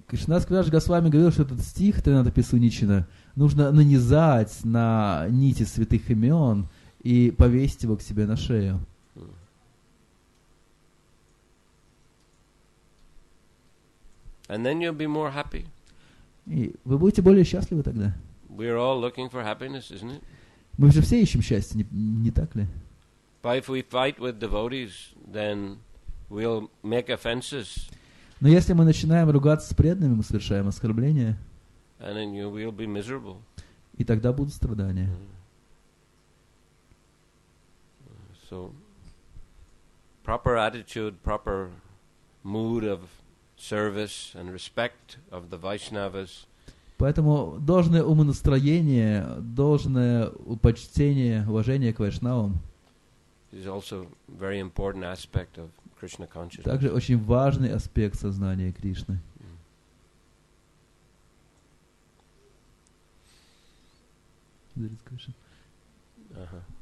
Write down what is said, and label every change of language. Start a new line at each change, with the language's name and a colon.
Russian: Кришнадас Кавирадж Госвами говорил, что этот стих Тринадапи Суничина нужно нанизать на нити святых имен и повесить его к себе на шею.
English: And then you'll be more happy.
Russian: И вы будете более счастливы тогда.
English: We're all looking for happiness, isn't it?
Russian: Мы же все ищем счастье, не так ли?
English: But if we fight with devotees, then we'll make offenses,
Russian: Но если мы начинаем ругаться с преданными, мы совершаем оскорбления,
English: and then we'll be miserable.
Russian: и тогда будут страдания.
English: So, proper attitude, proper mood of service and respect of the Vaishnavas
Russian: Поэтому должное умонастроение, должное почтение, уважение к вайшнавам
English: is also a very important aspect of Krishna consciousness.
Russian: также очень важный аспект сознания Кришны. Uh-huh.